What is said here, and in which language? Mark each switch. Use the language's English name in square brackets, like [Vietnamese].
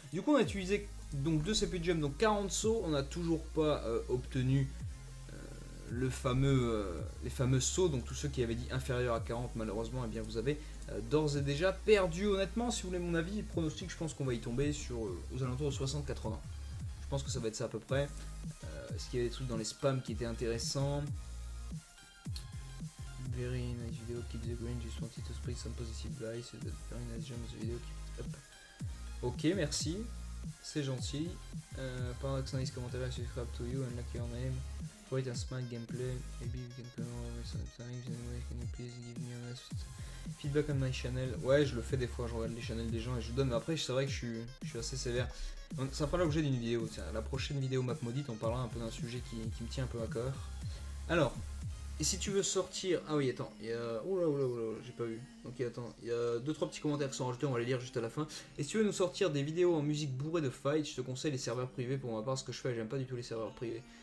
[French] Du coup, on a utilisé donc 2 CPU jump, donc 40 sauts. On n'a toujours pas obtenu les fameux sauts. Donc tous ceux qui avaient dit inférieur à 40, malheureusement, eh bien, vous avez d'ores et déjà perdu. Honnêtement, si vous voulez mon avis, pronostic, je pense qu'on va y tomber sur aux alentours de 60-80. Je pense que ça va être ça à peu près. Est-ce qu'il y a des trucs dans les spams qui étaient intéressants? [English] Very nice video, keep the green, just wanted to spread some positive vibes, very nice jump video, keep it up. [French] Ok, merci, c'est gentil. [English] Paradox nice commentary, I subscribe to you and like your name. Wait and smart gameplay, maybe you can come over sometimes, anyway, can you please give me honest feedback on my channel? [French] Ouais, je le fais des fois, je regarde les channels des gens et je donne, mais après c'est vrai que je suis assez sévère. Donc, ça fera l'objet d'une vidéo, tiens, la prochaine vidéo map maudite, on parlera un peu d'un sujet qui me tient un peu à cœur. Alors, et si tu veux sortir... Ah oui, attends, il y a... Oula, j'ai pas vu. Ok, attends, il y a 2-3 petits commentaires qui sont rajoutés, on va les lire juste à la fin. Et si tu veux nous sortir des vidéos en musique bourrées de fight, je te conseille les serveurs privés pour ma part, ce que je fais, j'aime pas du tout les serveurs privés.